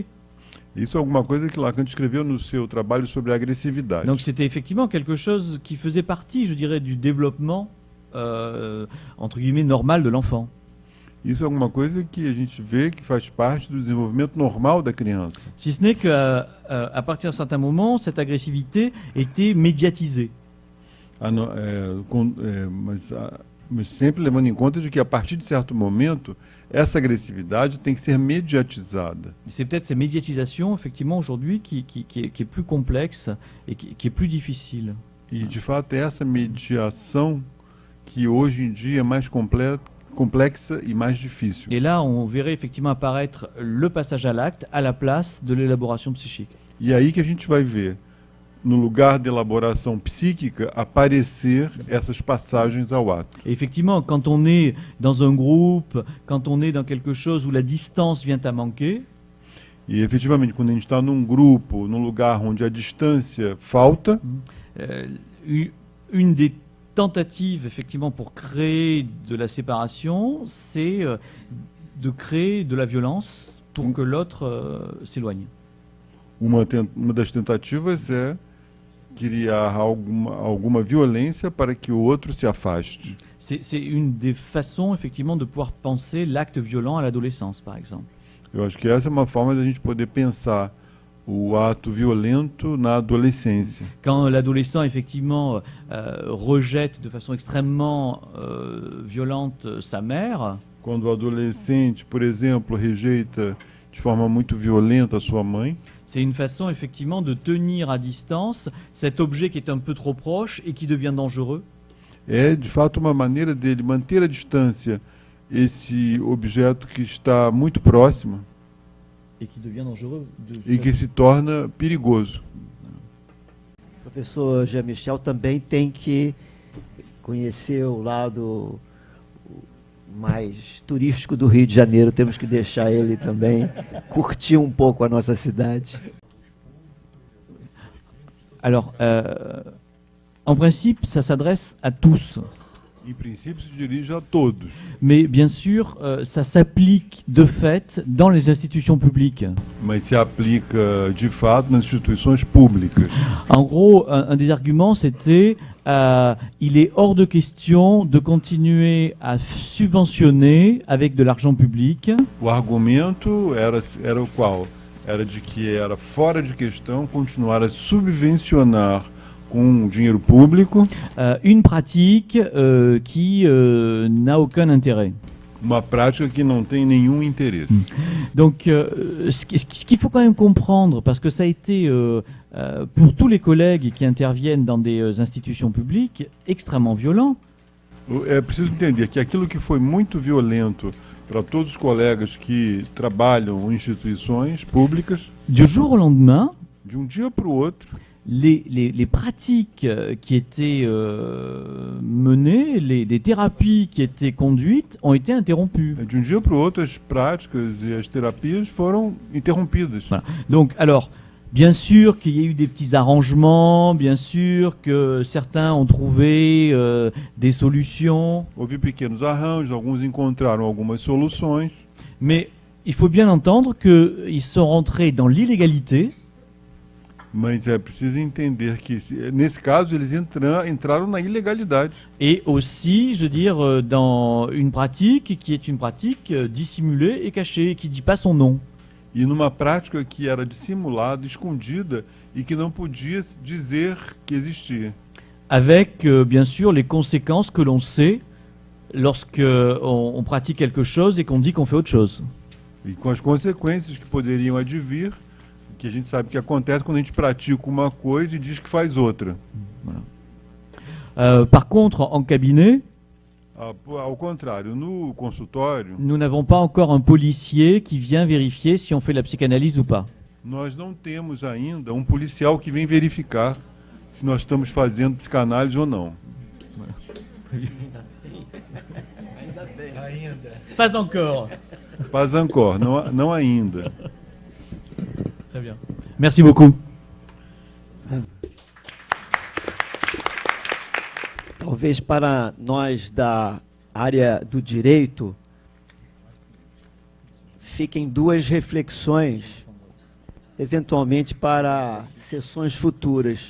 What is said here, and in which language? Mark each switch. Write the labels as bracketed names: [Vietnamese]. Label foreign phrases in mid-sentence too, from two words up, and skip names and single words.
[Portuguese] Isso é alguma coisa que Lacan escreveu no seu trabalho sobre a agressividade. [French] Donc c'était effectivement quelque chose qui faisait partie, je dirais, du développement, entre guillemets, normal de l'enfant. [Portuguese] Isso é alguma coisa que a gente vê que faz parte do desenvolvimento normal da criança. [French] Si ce n'est qu'à partir d'un certain moment, cette agressivité était médiatisée. [Portuguese] Mas sempre levando em conta de que a partir de certo momento, essa agressividade tem que ser mediatizada. [French] C'est peut-être cette médiatisation, effectivement, aujourd'hui, qui est plus complexe et qui est plus difficile. [Portuguese] E, de fato, é essa mediação que hoje em dia é mais complexa e mais difícil. [French] Et là, on verrait effectivement apparaître le passage à l'acte à la place de l'élaboration psychique. [Portuguese] E aí que a gente vai ver, no lugar de elaboração psíquica, aparecer essas passagens ao ato. [French] Et effectivement, quand on est dans un groupe, quand on est dans quelque chose où la distance vient à manquer, [Portuguese] E, efetivamente, quando a gente está num grupo, num lugar onde a distância falta, [French] une des tentatives, effectivement, pour créer de la séparation, c'est de créer de la violence pour que l'autre s'éloigne. [Portuguese] uma das tentativas é criar alguma violência para que o outro se afaste. [French] C'est une des façons, effectivement, de pouvoir penser l'acte violent à l'adolescence, par exemple. [Portuguese] Eu acho que essa é uma forma de a gente poder pensar o ato violento na adolescência. [French] Quand l'adolescent, effectivement, rejette de façon extrêmement violente sa mère, [Portuguese] Quando o adolescente, por exemplo, rejeita de forma muito violenta a sua mãe, [French] c'est une façon, effectivement, de tenir à distance cet objet qui est un peu trop proche et qui devient dangereux. [Portuguese] é de fato uma maneira dele manter à distância esse objeto que está muito próximo [French] Et qui devient dangereux. [Portuguese] e que se torna perigoso. O professor Jean-Michel também tem que conhecer o lado mais turístico do Rio de Janeiro. Temos que deixar ele também curtir um pouco a nossa cidade. [French] Alors, en principe, ça s'adresse à tous. [Portuguese] Em princípio, se dirige a todos. [French] Mais bien sûr, ça s'applique de fait dans les institutions publiques. [Portuguese] Mas se aplica de fato nas instituições públicas. [French] En gros, un des arguments, c'était il est hors de question de continuer à subventionner avec de l'argent public [Portuguese] O argumento era o qual? Era de que era fora de questão continuar a subvencionar com dinheiro público [French] une pratique qui n'a aucun intérêt. [Portuguese] uma prática que não tem nenhum interesse. [French] Donc, ce qu'il faut quand même comprendre, parce que ça a été, pour tous les collègues qui interviennent dans des institutions publiques, extrêmement violent. [Portuguese] É preciso entender que aquilo que foi muito violento para todos os colegas que trabalham em instituições públicas, [French] Du jour au lendemain, [Portuguese] de dia para o outro, [French] les pratiques qui étaient menées, les thérapies qui étaient conduites ont été interrompues. [Portuguese] de dia para o outro, as práticas e as terapias foram interrompidas. [French] Voilà. Donc, alors, bien sûr qu'il y a eu des petits arrangements, bien sûr que certains ont trouvé des solutions, [Portuguese] Houve pequenos arranjos, alguns encontraram algumas soluções, [French] mais il faut bien entendre qu'ils sont rentrés dans l'illégalité. [Portuguese] mas é preciso entender que, nesse caso, eles entraram na ilegalidade. [French] Et aussi, je veux dire, dans une pratique qui est une pratique dissimulée et cachée, qui ne dit pas son nom. [Portuguese] E numa prática que era dissimulada, escondida, e que não podia dizer que existia. [French] Avec, bien sûr, les conséquences que l'on sait lorsque on pratique quelque chose et qu'on dit qu'on fait autre chose. [Portuguese] E com as consequências que poderiam advir, que a gente sabe que acontece quando a gente pratica uma coisa e diz que faz outra. [French] Par contre, en cabinet, [Portuguese] Ao contrário, no consultório, [French] nous n'avons pas encore un policier qui vient vérifier si on fait de la psychanalyse ou pas. [Portuguese] nós não temos ainda um policial que vem verificar se nós estamos fazendo psicanálise ou não. [French] Pas encore. Pas encore, [Portuguese] não ainda. [French] Très bien. Merci beaucoup. [Portuguese] Talvez para nós da área do direito fiquem duas reflexões, eventualmente para sessões futuras.